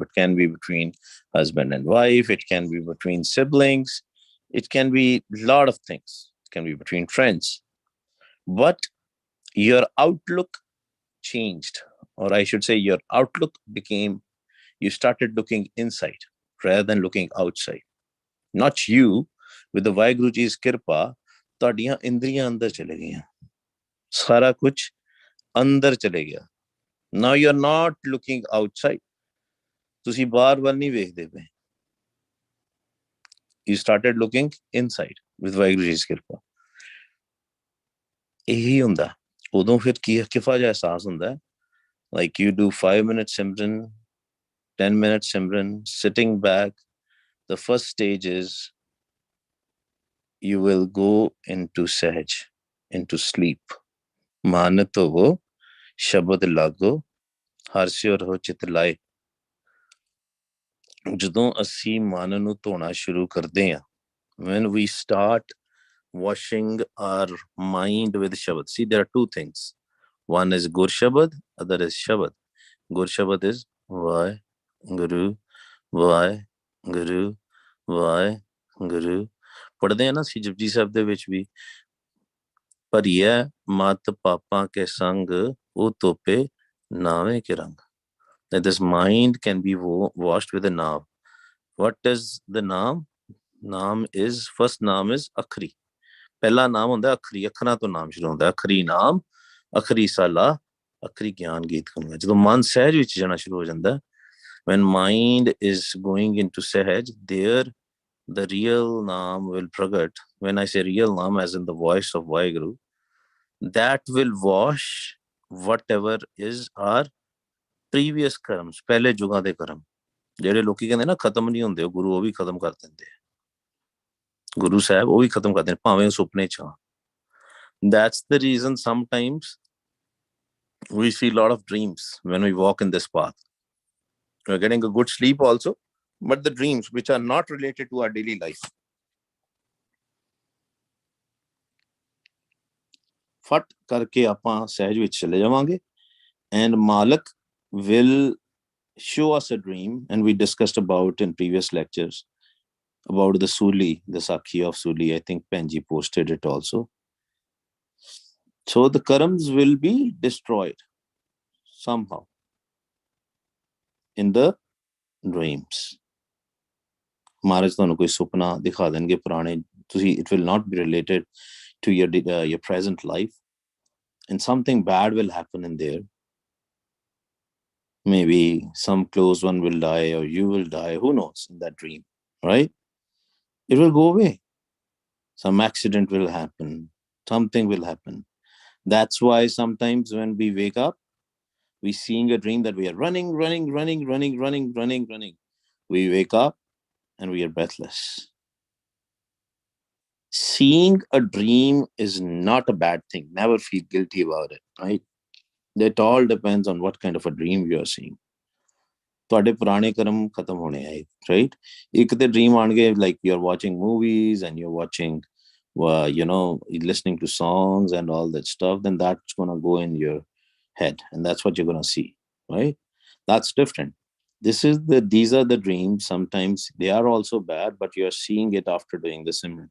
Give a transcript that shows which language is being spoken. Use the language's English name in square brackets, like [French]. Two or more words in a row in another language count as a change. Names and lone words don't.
[English] It can be between husband and wife, it can be between siblings, it can be a lot of things, it can be between friends. But your outlook changed, or I should say, your outlook became, you started looking inside rather than looking outside. Not you, with the Vaheguruji's kirpa, [Punjabi] ਤੁਹਾਡੀਆਂ ਇੰਦਰੀਆਂ ਅੰਦਰ ਚਲੇ ਗਈਆਂ, ਸਾਰਾ ਕੁਝ ਅੰਦਰ ਚਲੇ ਗਿਆ. [English] Now you're not looking outside. [Punjabi] ਤੁਸੀਂ ਬਾਹਰ ਵੱਲ ਨਹੀਂ ਵੇਖਦੇ ਪਏ. [English] You started looking inside with Vaheguruji's kirpa. [Punjabi] ਇਹੀ ਹੁੰਦਾ. ਉਦੋਂ ਫਿਰ ਕੀ ਕਿਫਾ ਜਿਹਾ ਅਹਿਸਾਸ ਹੁੰਦਾ, [English] like you do 5 minutes Simran, 10 minutes Simran, sitting back. The first stage is you will go into Sehaj, into sleep. [Punjabi] ਮਨ ਧੋਵੋ ਸ਼ਬਦ ਲਾਗੋ ਹਰ ਸਿਉ ਰਹੋ ਚਿਤ ਲਾਏ. ਜਦੋਂ ਅਸੀਂ ਮਨ ਨੂੰ ਧੋਣਾ ਸ਼ੁਰੂ ਕਰਦੇ ਹਾਂ, [English] when we start washing our mind with shabad. See, there are two things. One is Gur Shabad, other is Shabad. Gur Shabad is Vai Guru, Vai Guru, Vai Guru. [Punjabi] ਪੜ੍ਹਦੇ ਹਾਂ ਨਾ ਅਸੀਂ ਜਪਜੀ ਸਾਹਿਬ ਦੇ ਵਿੱਚ ਵੀ, ਭਰੀਐ ਮਤ ਪਾਪਾਂ ਕੇ ਸੰਗ ਉਹ ਤੋਪੇ ਨਾਵੇਂ ਕੇ ਰੰਗ. [English] That this mind can be washed with a naam. What is the naam? Naam is, first naam is Akhri. [Punjabi] ਪਹਿਲਾ ਨਾਮ ਹੁੰਦਾ ਅਖਰੀ, ਅੱਖਰਾਂ ਤੋਂ ਨਾਮ ਸ਼ੁਰੂ ਹੁੰਦਾ. ਅਖਰੀ ਨਾਮ, ਅਖਰੀ ਸਾਲਾ, ਅਖਰੀ ਗਿਆਨ ਗੀਤ ਕਮਲਾ. ਜਦੋਂ ਮਨ ਸਹਿਜ ਵਿੱਚ ਜਾਣਾ ਸ਼ੁਰੂ ਹੋ ਜਾਂਦਾ, [English] when mind is going into Sehaj, there the real naam will pragat. When I say real naam, as in the voice of Vaheguru, that will wash whatever is our previous karms, [Punjabi] ਪਹਿਲੇ ਯੁਗਾਂ ਦੇ ਕਰਮ. ਜਿਹੜੇ ਲੋਕੀ ਕਹਿੰਦੇ ਨਾ ਖਤਮ ਨਹੀਂ ਹੁੰਦੇ, ਉਹ ਗੁਰੂ ਉਹ ਵੀ ਖਤਮ ਕਰ ਦਿੰਦੇ ਆ. ਗੁਰੂ ਸਾਹਿਬ ਉਹ ਵੀ ਖਤਮ ਕਰਦੇ ਨੇ, ਭਾਵੇਂ ਸੁਪਨੇ ਚ ਆ. [English] That's the reason sometimes we see a lot of dreams when we walk in this path. We're getting a good sleep also, but the dreams which are not related to our daily life, [Punjabi] ਫਟ ਕਰਕੇ ਆਪਾਂ ਸਹਿਜ ਵਿੱਚ ਚਲੇ ਜਾਵਾਂਗੇ, [English] and Malik will show us a dream, and we discussed about in previous lectures about the Suli, the Sakhi of Suli. I think Penji posted it also. So the karams will be destroyed somehow in the dreams. [Punjabi] Maharaj ਤੁਹਾਨੂੰ ਕੋਈ ਸੁਪਨਾ ਦਿਖਾ ਦੇਣਗੇ ਪੁਰਾਣੇ, ਤੁਸੀਂ, [English] it will not be related to your present life, and something bad will happen in there. Maybe some close one will die or you will die, who knows, in that dream, right? It will go away. Some accident will happen, something will happen. That's why sometimes when we wake up, we seeing a dream that we are running. We wake up and we are breathless. Seeing a dream is not a bad thing. Never feel guilty about it, right? That all depends on what kind of a dream you are seeing. [Punjabi] ਤੁਹਾਡੇ ਪੁਰਾਣੇ ਕਰਮ ਖਤਮ ਹੋਣੇ ਆ, right? ਇੱਕ ਤੇ [English] dream ਆਣਗੇ like you're watching movies and you're watching, listening to songs and all that stuff, then that's going to go in your head and that's what you're going to see, right? That's different. These are the dreams. Sometimes they are also bad, but you're seeing it after doing the simran.